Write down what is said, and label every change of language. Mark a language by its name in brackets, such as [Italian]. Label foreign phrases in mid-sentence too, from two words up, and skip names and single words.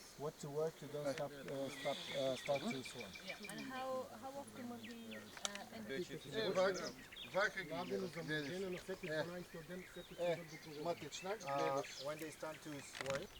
[English] what to work to don't start to swarm. And how often will he empty [Macedonian] Е, вака ги гледаш. Матичнак, гледаш. [English] When they start to swarm,